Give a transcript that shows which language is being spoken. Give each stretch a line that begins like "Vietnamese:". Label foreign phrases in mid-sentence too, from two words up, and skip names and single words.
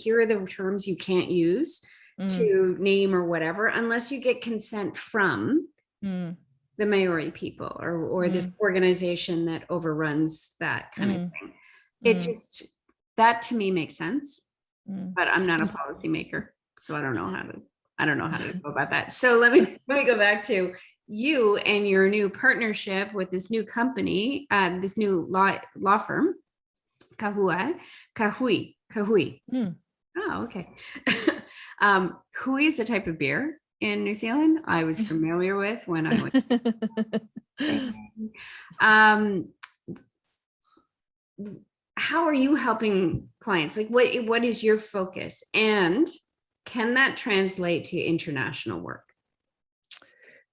English: Here are the terms you can't use to name or whatever, unless you get consent from the Maori people or this organization that overruns that kind of thing. It just, that to me makes sense, but I'm not a policymaker, so I don't know how to go about that. So let me go back to you and your new partnership with this new company, this new law firm, Kahui. Oh, okay. Hui is a type of beer in New Zealand I was familiar with when I went. How are you helping clients? Like, what is your focus, and can that translate to international work?